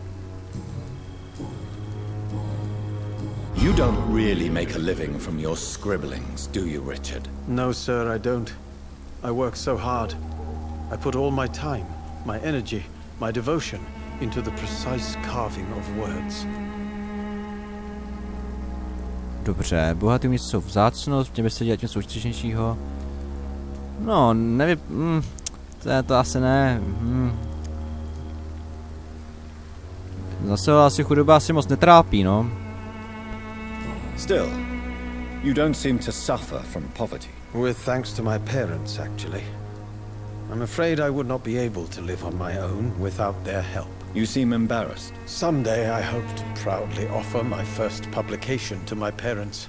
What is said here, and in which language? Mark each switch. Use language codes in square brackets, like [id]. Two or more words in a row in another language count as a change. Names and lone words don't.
[en] You don't really make a living from your scribblings, do you, Richard? No, sir, I don't. I work so hard. I put all my time, my energy, my devotion into the precise carving of words. [cs] Dobře, bohatý místo jsou vzácnost, měl by se dělat něco užitečnějšího. No, nevím, to asi ne. Zase asi chudoba asi moc netrápí, no. [en] Still, you don't seem to suffer from poverty. With thanks to my parents, actually. I'm afraid I would not be able to live on my own without their help. You seem embarrassed. Someday I hope to proudly offer my first publication to my parents.